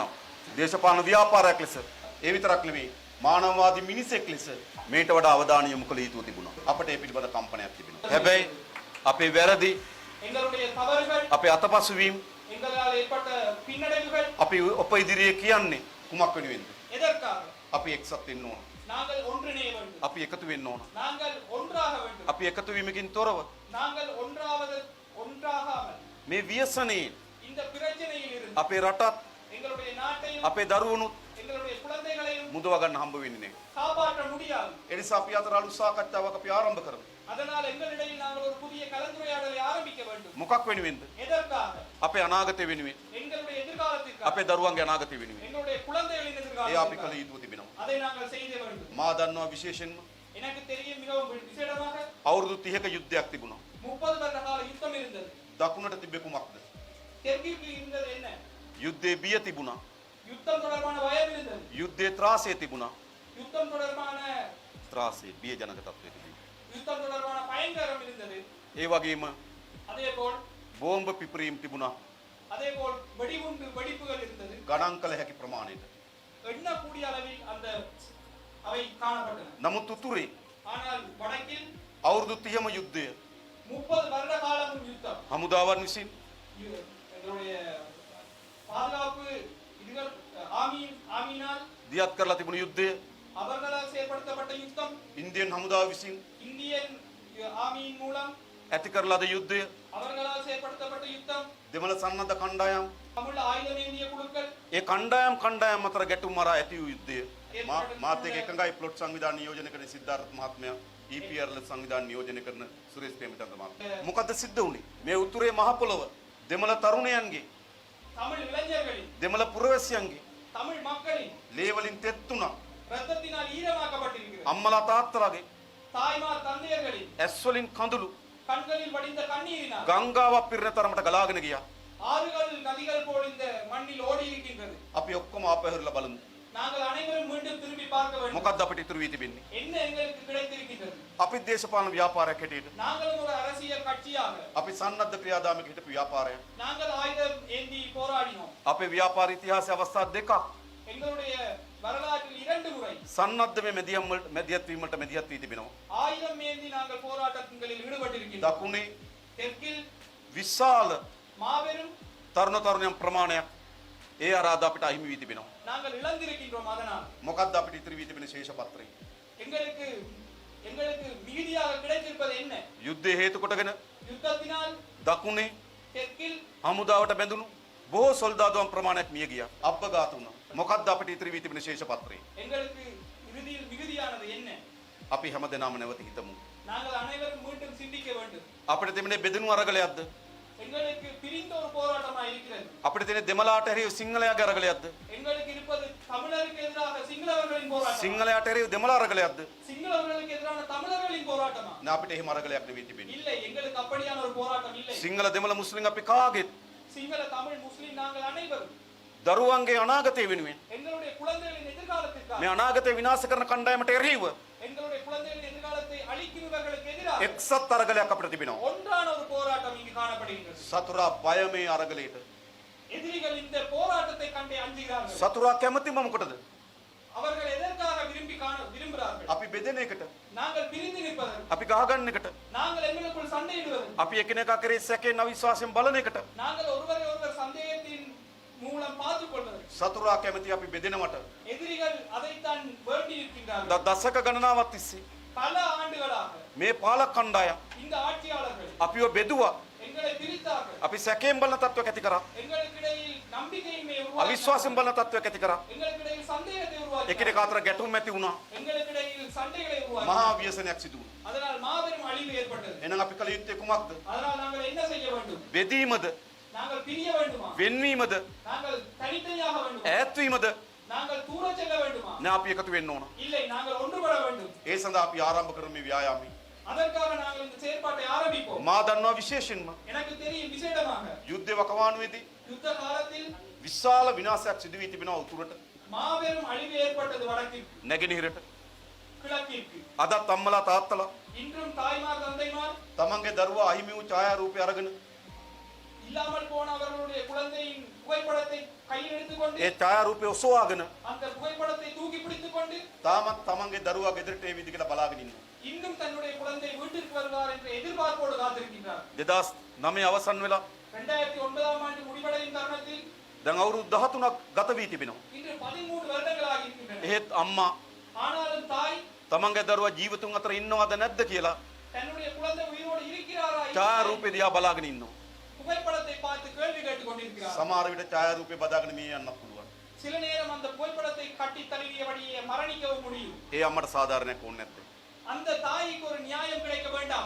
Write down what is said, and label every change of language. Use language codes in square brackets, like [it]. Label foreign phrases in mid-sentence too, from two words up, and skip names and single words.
[si] දේශපාලන ව්‍යාපාරයක් ලෙස ඒ විතරක් නෙවෙයි මානවවාදී මිනිසෙක් ලෙස මේට වඩා අවධානය යොමු කළ යුතු තිබුණා. අපට ඒ පිළිබඳ කම්පනයක් තිබෙනවා. හැබැයි අපේ වැරදි අපේ අතපසු වීම අපි ඔප ඉදිරියේ කියන්නේ කුමක් වෙනුවෙන්ද? අපි එක්සත් වෙන්න ඕන. [ta] நாங்கள் ஒன்றிணைய வேண்டும். [si] අපි එකතු වෙන්න ඕන. [ta] நாங்கள் ஒன்றாக வேண்டும். [si] අපි එකතු වීමකින් තොරව [ta] நாங்கள் ஒன்றாகாமல் [si] මේ ව්‍යසනයේ [ta] இந்த பிரச்சனையில் இருந்து [si] අපේ රටත් [ta] எங்களுடைய நாட்டையும் [si] අපේ දරුවනුත් [ta] எங்களுடைய குழந்தைகளையும் [si] මුදව ගන්න හම්බ වෙන්නේ නැහැ. [ta] காப்பாற்ற முடியாது. [si] ඒ නිසා අපි අතර අලුත් සාකච්ඡාවක් අපි ආරම්භ කරමු. [ta] அதனால் எங்களிடையில் நாங்கள் ஒரு புதிய கலந்துரையாடலை ஆரம்பிக்க வேண்டும். [si] මොකක් වෙනුවෙන්ද? [ta] எதற்காக? [si] අපේ අනාගතය වෙනුවෙන්. [ta] எங்களுடைய எதிர்காலத்திற்காக. [si] අපේ දරුවන්ගේ අනාගතය වෙනුවෙන්. [ta] எங்களுடைய குழந்தைகளின் [si] ඒ අපි [ta] எதிர்காலத்திற்காக. [si] කළ යුතු තිබෙනවා. [ta] அதை நாங்கள் செய்ய வேண்டும். [si] මා දන්නවා විශේෂයෙන්ම [ta] எனக்கு தெரியும் மிகவும் விசேடமாக [si] අවුරුදු 30ක යුද්ධයක් තිබුණා. [ta] 30 வருட கால யுத்தம் இருந்தது. [si] දකුණට තිබ්බේ කුමක්ද? [ta] தெற்கிற்கு இருந்தது என்ன? [si] යුද්ධයේ බිය තිබුණා. [ta] யுத்தம் தொடர்பான பயம் இருந்தது. [si] යුද්ධයේ ත්‍රාසය තිබුණා. [ta] யுத்தம் தொடர்பான [si] ත්‍රාසය බිය ජනක තත්ත්වය තිබුණා. [ta] யுத்தம் தொடர்பான பயங்கரம் இருந்தது. [si] ඒ වගේම [ta] அதேபோல் [si] බෝම්බ පිපිරීම් තිබුණා. [ta] அதேபோல் வெடிகுண்டு வெடிப்புகள் இருந்தது. [si] ගණන් කළ හැකි ප්‍රමාණයට. [ta] எண்ணக்கூடிய அளவில் அந்த அவை காணப்பட்டன. [si] නමුත් උතුරේ [ta] ஆனால் வடக்கில் [si] අවුරුදු 30ම යුද්ධය [ta] 30 வருட காலமும் யுத்தம். [si] හමුදාවන් විසින් [ta] எங்களுடைய பாதுகாப்பு இதுகள் ஆமீனால் [si] දියත් කරලා තිබුණු යුද්ධය [ta] அவர்களால் செயல்படுத்தப்பட்ட யுத்தம், [si] ඉන්දියන් හමුදාව විසින් [ta] இந்தியன் ஆமியின் மூலம் [si] ඇති කරලා ද යුද්ධය [ta] அவர்களால் செயல்படுத்தப்பட்ட யுத்தம், [si] දෙමළ සන්නද්ධ කණ්ඩායම් [ta] தமிழ் ආයුධමේந்திய குழுக்கள் [si] ඒ කණ්ඩායම් අතර ගැටුම් මරා ඇති වූ යුද්ධය මාත් එක්ක එකඟයි ප්ලොට් සංවිධාන නියෝජනය කරන සිද්ධාර්ථ මහත්මයා EPR සංවිධාන නියෝජනය කරන සුරේෂ් ප්‍රේමචන්ද්‍ර මහත්මයා මොකද්ද සිද්ධ වුනේ මේ උතුරේ මහ පොළව දෙමළ තරුණයන්ගේ [ta] தமிழ் இளைஞர்களின் [si] දෙමළ පුරවැසියන්ගේ [ta] தமிழ் மக்களின் [si] ලේ වලින් තෙත් වුණා [ta] ரத்தத்தினால் ஈரமாக்கப்பட்டிருக்கிறது. [si] අම්මලා තාත්තලාගේ [ta] தாய்மார் தந்தையர்களின் [si] ඇස් වලින් කඳුළු [ta] கண்களில் வடிந்த கண்ணீரினால் [si] ගංගාවක් පිරෙන තරමට ගලාගෙන ගියා [ta] ஆறுகள் நதிகள் போல் இந்த மண்ணில் ஓடி இருக்கின்றது. [si] අපි ඔක්කොම ආපහුරලා බලමු [ta] நாங்கள் அனைவரும் மீண்டும் திரும்பி பார்க்க வேண்டும். [si] මොකද්ද අපිට ඉතුරු වී තිබෙන්නේ [ta] என்ன எங்களுக்கு கிடைத்திருக்கின்றது? [si] අපි දේශපාලන ව්‍යාපාරයක් හැටියට [ta] நாங்களும் ஒரு அரசியல் கட்சியாக [si] අපි සන්නද්ධ ක්‍රියාදාමයක හිටපු ව්‍යාපාරයක් [ta] நாங்கள் ஆயுதம் ஏந்தி போராடினோம். [si] අපේ ව්‍යාපාර ඉතිහාසයේ අවස්ථා දෙකක් [ta] எங்களுடைய வரலாற்றில் 2 முறை [si] සන්නද්ධ මැදිහත් වීමට මැදිහත් වී තිබෙනවා [ta] ஆயுதம் ஏந்தி நாங்கள் போராட்டங்களில் ஈடுபட்டிருக்கின்றோம். [si] දකුණේ [ta] தெற்கில் [si] විශාල [ta] மாபெரும் [si] තරුණ තරුණියන් ප්‍රමාණයක් ඒ අරාධ අපිට අහිමි වී තිබෙනවා [ta] நாங்கள் இழந்திருக்கின்றோம். அதனால் [si] මොකද්ද අපිට ඉතිරි වී තිබෙන ශේෂ පත්‍රය [ta] எங்களுக்கு மிகுதியாக கிடைத்திருப்பது என்ன? [si] යුද්ධය හේතු කොටගෙන [ta] யுத்தத்தினால் [si] දකුණේ [ta] தெற்கில் [si] හමුදාවට බැඳුණු බොහෝ සොල්දාදුවන් ප්‍රමාණයක් මිය ගියා අපඝාත වුණා මොකද්ද අපිට ඉතිරි වී තිබෙන ශේෂ පත්‍රය [ta] எங்களுக்கு இறுதியில் மிகுதியானது என்ன? [si] අපි හැමදෙනාම නැවත හිතමු [ta] நாங்கள் அனைவரும் மீண்டும் சிந்திக்க வேண்டும். [si] අපිට තිබෙන බෙදෙනු අරගලයක්ද [ta] எங்களுக்கு பிரிந்த ஒரு போராட்டமாக இருக்கிறது. [si] අපිට තියෙන දෙමළාට එරෙහිව සිංහලයාගේ අරගලයක්ද [ta] எங்களுக்கு இருப்பது தமிழருக்கு எதிராக சிங்களவர்களின் போராட்டம், [si] සිංහලයාට එරෙහිව දෙමළ අරගලයක්ද [ta] சிங்களவர்களுக்கு எதிரான தமிழர்களின் போராட்டமா? [si] නෑ අපිට එහෙම අරගලයක් නෙවෙයි තිබෙන්නේ [ta] இல்லை, எங்களுக்கு அப்படியான ஒரு போராட்டம் இல்லை. [si] සිංහල දෙමළ මුස්ලිම් අපි කාගෙත් [ta] சிங்கள தமிழ் முஸ்லிம் நாங்கள் அனைவரும் [si] දරුවන්ගේ අනාගතය වෙනුවෙන් [ta] எங்களுடைய குழந்தைகளின் எதிர்காலத்திற்காக, [si] මේ අනාගතය විනාශ කරන කණ්ඩායමට එරෙහිව [ta] எங்களுடைய குழந்தைகளின் எதிர்காலத்தை அழிக்கிறவர்களுக்கு எதிராக [si] එක්සත් අරගලයක් අපිට තිබෙනවා [ta] ஒன்றான ஒரு போராட்டம் இங்கு காணப்படுகின்றது. [si] සතුරා බය මේ අරගලයට [ta] எதிரிகள் இந்த போராட்டத்தை கண்டே அஞ்சுகிறார்கள். [si] සතුරා කැමතිම මොකටද [ta] அவர்கள் எதற்காக விரும்புகிறார்கள்? [si] අපි බෙදෙන එකට [ta] நாங்கள் பிரிந்து நிற்பதற்கு, [si] අපි ගහගන්න එකට [ta] நாங்கள் எங்களுக்குள் சண்டையிடுவதற்கு, [si] අපි එකිනෙකා කරේ සැකෙන් අවිශ්වාසයෙන් බලන එකට [ta] நாங்கள் ஒருவரை ஒருவர் சந்தேகத்தின் மூலம் பார்த்துக் கொள்வதற்கு [si] සතුරා කැමති අපි බෙදෙනවට [ta] எதிரிகள் அதைத்தான் வேண்டி இருக்கின்றார்கள். [si] දශක ගණනාවක් තිස්සේ [ta] பல ஆண்டுகளாக [si] මේ පාලක කණ්ඩායම් [ta] இந்த ஆட்சியாளர்கள் [si] අපිව බෙදුවා [ta] எங்களை பிரித்தார்கள். [si] අපි සැකයෙන් බලන තත්ත්වයක් ඇති කරා [ta] எங்களுக்கிடையில் நம்பிக்கையின்மை உருவாக்கினார்கள். [si] අවිශ්වාසයෙන් බලන තත්ත්වයක් ඇති කරා [ta] எங்களுக்கிடையில் சந்தேகத்தை உருவாக்கினார்கள். [si] එකිනෙකා අතර ගැටුම් ඇති වුණා [ta] எங்களுக்கிடையில் சண்டைகளை [si] මහා [ta] உருவாக்கினார்கள். [si] ව්‍යසනයක් සිදු වුණා [ta] அதனால் மாபெரும் அழிவு ஏற்பட்டது. [si] එහෙනම් අපි කල යුත්තේ කුමක්ද [ta] அதனால் நாங்கள் என்ன செய்ய வேண்டும்? [si] බෙදීමද [ta] நாங்கள் பிரிய வேண்டுமா? [si] වෙන්වීමද [ta] நாங்கள் தனித்தனியாக வேண்டுமா? [si] ඈත්වීමද [ta] நாங்கள் தூர செல்ல வேண்டுமா? [si] නෑ අපි එකතු වෙන්න ඕන [ta] இல்லை, நாங்கள் ஒன்றுபட வேண்டும். [si] ඒ සඳහා අපි ආරම්භ කරමු මේ ව්‍යායාමය [ta] அதற்காக நாங்கள் இந்த செயற்பாட்டை ஆரம்பிப்போம். [si] මා දන්නවා විශේෂයෙන්ම [ta] எனக்கு தெரியும் விசேடமாக [si] යුද්ධ වකවානුවේදී [ta] யுத்த காலத்தில் [si] විශාල විනාශයක් සිදු වී තිබෙනවා උතුරට [ta] மாபெரும் அழிவு ஏற்பட்டது வடக்கிற்கு, [si] නැගෙනහිරට [ta] கிழக்கிற்கு. [si] අදත් අම්මලා තාත්තලා [ta] இன்றும் தாய்மார் தந்தைமார் [si] තමන්ගේ දරුවා අහිමි වූ ඡායාරූපය අරගෙන [ta] இல்லாமல் போன அவர்களுடைய குழந்தையின் புகைப்படத்தை கையில் எடுத்துக்கொண்டு, [si] ඒ ඡායාරූපය ඔසවාගෙන [ta] அந்த புகைப்படத்தை தூக்கி பிடித்துக் கொண்டு, [si] තාමත් තමන්ගේ දරුවා ගෙදරට ඒ විදිහට බලාගෙන ඉන්නවා [ta] இன்னும் தன்னுடைய குழந்தை வீட்டிற்கு வருவார் என்ற எதிர்பார்ப்போடு காத்திருக்கின்றார். [si] 2009 අවසන් වෙලා [ta] 2009ஆம் ஆண்டு முடிவடையும் தருணத்தில் [si] දැන් අවුරුදු 13ක් ගත වී තිබෙනවා. [ta] இன்று 13 வருடங்களாக இருக்கின்றன. [si] එහෙත් අම්මා [ta] ஆனாலும் தாய் [si] තමන්ගේ දරුවා ජීවිතුන් අතර ඉන්නවද නැද්ද කියලා [ta] தன்னுடைய குழந்தை உயிரோடு இருக்கிறாரா [si] ඡායාරූපේ දිහා බලාගෙන ඉන්නවා. [ta] புகைப்படத்தை பார்த்து கேள்வி கேட்டுக் கொண்டிருக்கிறார். [si] සමහර විට ඡායාරූපේ බදාගෙන මිය යන්නත් පුළුවන්. [ta] சில நேரம் அந்த புகைப்படத்தை கட்டி தழுவியபடியே மரணிக்கவும் முடியும். [si] ඒ අම්මට සාධාරණයක් ඕනේ නැද්ද? [ta] அந்த தாய்க்கு ஒரு நியாயம் கிடைக்க வேண்டாமா?